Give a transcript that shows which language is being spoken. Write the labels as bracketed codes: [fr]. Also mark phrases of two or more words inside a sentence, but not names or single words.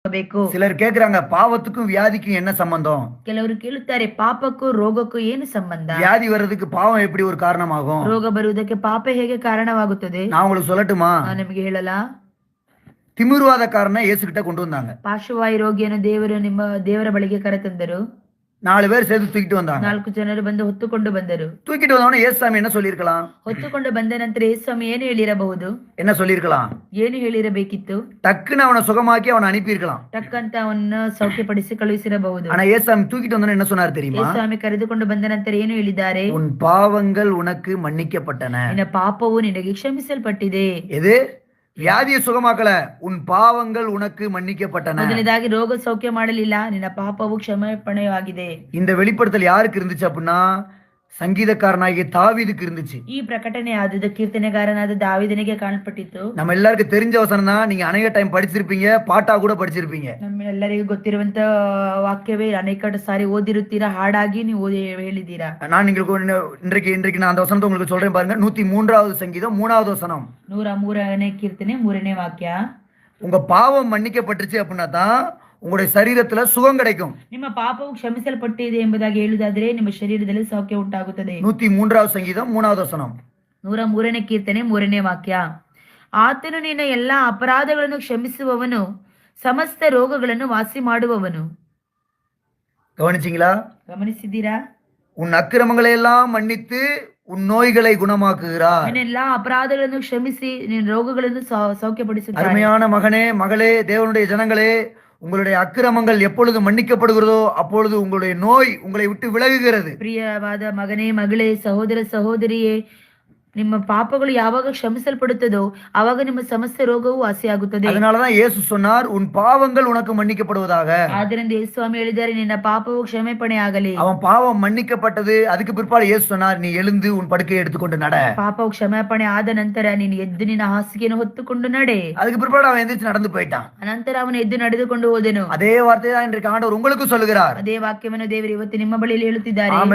[kn] ಬೇಕು. [ta] சிலர் கேக்குறாங்க, பாவத்துக்கும் வியாதிக்கும் என்ன சம்பந்தம்? [kn] ಕೆಲವರು ಕೇಳುತ್ತಾರೆ, ಪಾಪಕ್ಕೂ ರೋಗಕ್ಕೂ ಏನು ಸಂಬಂಧ? [ta] வியாதி வர்றதுக்கு பாவம் எப்படி ஒரு காரணமாகும்? [kn] ರೋಗ ಬರುವುದಕ್ಕೆ ಪಾಪ ಹೇಗೆ ಕಾರಣವಾಗುತ್ತದೆ? [ta] நான் உங்களுக்கு சொல்லட்டுமா? [kn] ನಾನು ನಿಮಗೆ ಹೇಳಲಾ? [ta] திமிர்வாதக்காரனை இயேசு கிட்ட கொண்டு வந்தாங்க. [kn] ಪಾರ್ಶ್ವವಾಯು ರೋಗಿಯನ್ನು ದೇವರ ಬಳಿಗೆ ಕರೆತಂದರು. [ta] 4 பேர் சேர்த்து தூக்கிட்டு வந்தாங்க. [kn] 4 ಜನರು ಬಂದು ಹೊತ್ತುಕೊಂಡು ಬಂದರು. [ta] தூக்கிட்டு வந்தவன இயேசுசாமி என்ன சொல்லிருக்கலாம்? [kn] ಹೊತ್ತುಕೊಂಡು ಬಂದ ನಂತರ ಯೇಸುಸ್ವಾಮಿ ಏನು ಹೇಳಿರಬಹುದು? [ta] என்ன சொல்லிருக்கலாம்? [kn] ಏನು ಹೇಳಿರಬೇಕಿತ್ತು? [ta] டக்குன்னு அவனை சுகமாக்கி அவனை அனுப்பியிருக்கலாம். [kn] ಟಕ್ಕಂತ ಅವನ್ನ ಸೌಖ್ಯಪಡಿಸಿ ಕಳುಹಿಸಿರಬಹುದು. [ta] ஆனா இயேசுசாமி தூக்கிட்டு வந்தவன என்ன சொன்னார் தெரியுமா? [kn] ಯೇಸುಸ್ವಾಮಿ ಕರೆದುಕೊಂಡು ಬಂದ ನಂತರ ಏನು ಹೇಳಿದ್ದಾರೆ? [ta] உன் பாவங்கள் உனக்கு மன்னிக்கப்பட்டன. [kn] ನಿನ್ನ ಪಾಪವು ನಿನಗೆ ಕ್ಷಮಿಸಲ್ಪಟ್ಟಿದೆ. [ta] எது? வியாதியை சுகமாக்கல, உன் பாவங்கள் உனக்கு மன்னிக்கப்பட்டன. [kn] ಮೊದಲನೇದಾಗಿ ರೋಗ ಸೌಖ್ಯ ಮಾಡಲಿಲ್ಲ, ನಿನ್ನ ಪಾಪವು ಕ್ಷಮಾಪಣೆಯಾಗಿದೆ. [ta] இந்த வெளிப்படுத்தல் யாருக்கு இருந்துச்சு அப்படின்னா, சங்கீதக்காரனாகிய தாவீதுக்கு இருந்துச்சு. [kn] ಈ ಪ್ರಕಟಣೆ ಆದದ್ದು ಕೀರ್ತನೆಗಾರನಾದ ದಾವೀದನಿಗೆ ಕಾಣಲ್ಪಟ್ಟಿತು. [ta] நம்ம எல்லாருக்கும் தெரிஞ்ச வசனம் தான். நீங்க அநேக டைம் படிச்சிருப்பீங்க, பாட்டா கூட படிச்சிருப்பீங்க. [kn] ನಮ್ಮೆಲ್ಲರಿಗೂ ಗೊತ್ತಿರುವಂತ ವಾಕ್ಯವೇ, ಅನೇಕ ಸಾರಿ ಓದಿರುತ್ತೀರಾ, ಹಾಡಾಗಿ ನೀವು ಹೇಳಿದ್ದೀರಾ. [ta] நான் உங்களுக்கு இன்றைக்கு நான் அந்த வசனத்தை உங்களுக்கு சொல்றேன் பாருங்க. 103வது சங்கீதம் 3வது வசனம். [kn] 103ನೇ ಕೀರ್ತನೆ 3ನೇ ವಾಕ್ಯ. [ta] உங்க பாவம் மன்னிக்கப்பட்டுச்சு அப்படின்னா தான் உங்களுடைய சரீரத்துல சுகம் கிடைக்கும். [kn] ನಿಮ್ಮ ಪಾಪವು ಕ್ಷಮಿಸಲ್ಪಟ್ಟಿದೆ ಎಂಬುದಾಗಿ ಹೇಳುವುದಾದರೆ ನಿಮ್ಮ ಶರೀರದಲ್ಲಿ ಸೌಖ್ಯ ಉಂಟಾಗುತ್ತದೆ. [ta] 103வது சங்கீதம் 3வது வசனம். [kn] 103ನೇ ಕೀರ್ತನೆ 3ನೇ ವಾಕ್ಯ. ಆತನು ನಿನ್ನ ಎಲ್ಲಾ ಅಪರಾಧಗಳನ್ನು ಕ್ಷಮಿಸುವವನು, ಸಮಸ್ತ ರೋಗಗಳನ್ನು ವಾಸಿ ಮಾಡುವವನು. [ta] கவனிச்சீங்களா? [kn] ಗಮನಿಸಿದ್ದೀರಾ? [ta] உன் அக்கிரமங்களை எல்லாம் மன்னித்து உன் நோய்களை குணமாக்குகிறார். [kn] ನಿನ್ನ ಎಲ್ಲಾ ಅಪರಾಧಗಳನ್ನು ಕ್ಷಮಿಸಿ ನಿನ್ನ ರೋಗಗಳನ್ನು ಸೌಖ್ಯಪಡಿಸುತ್ತಾನೆ. [ta] அருமையான மகனே, மகளே, தேவனுடைய ஜனங்களே, உங்களுடைய அக்கிரமங்கள் எப்பொழுது மன்னிக்கப்படுகிறதோ அப்பொழுது உங்களுடைய நோய் உங்களை விட்டு விலகுகிறது. [kn] ಪ್ರಿಯವಾದ ಮಗನೇ, ಮಗಳೇ, ಸಹೋದರ ಸಹೋದರಿಯೇ, ನಿಮ್ಮ ಪಾಪಗಳು ಯಾವಾಗ ಕ್ಷಮಿಸಲ್ಪಡುತ್ತದೋ ಆವಾಗ ನಿಮ್ಮ ಸಮಸ್ತ ರೋಗವು ವಾಸಿಯಾಗುತ್ತದೆ. [ta] அதனாலதான் இயேசு சொன்னார், உன் பாவங்கள் உனக்கு மன்னிக்கப்படுவதாக. [kn] ಆದ್ದರಿಂದ ಯೇಸುಸ್ವಾಮಿ ಹೇಳಿದ್ದಾರೆ, ನಿನ್ನ ಪಾಪವು ಕ್ಷಮೆಪಣೆ ಆಗಲಿ. [ta] அவன் பாவம் மன்னிக்கப்பட்டது. அதுக்கு பிற்பாடு இயேசு சொன்னார், நீ எழுந்து உன் படுக்கையை எடுத்துக்கொண்டு நட. [kn] ಪಾಪವು ಕ್ಷಮಾಪಣೆ ಆದ ನಂತರ ನೀನು ಎದ್ದು ನಿನ್ನ ಹಾಸಿಗೆಯನ್ನು ಹೊತ್ತುಕೊಂಡು ನಡೆ. [ta] அதுக்கு பிற்பாடு அவன் எந்திரிச்சு நடந்து போயிட்டான். [kn] ಅನಂತರ ಅವನು ಎದ್ದು ನಡೆದುಕೊಂಡು ಹೋದನು. [ta] அதே வார்த்தை தான் இன்றைக்கு ஆண்டவர் உங்களுக்கு சொல்லுகிறார். [kn] ಅದೇ ವಾಕ್ಯವನ್ನು ದೇವರು ಇವತ್ತು ನಿಮ್ಮ ಬಳಿಯಲ್ಲಿ ಹೇಳುತ್ತಿದ್ದಾರೆ. [ta] ஆமென்.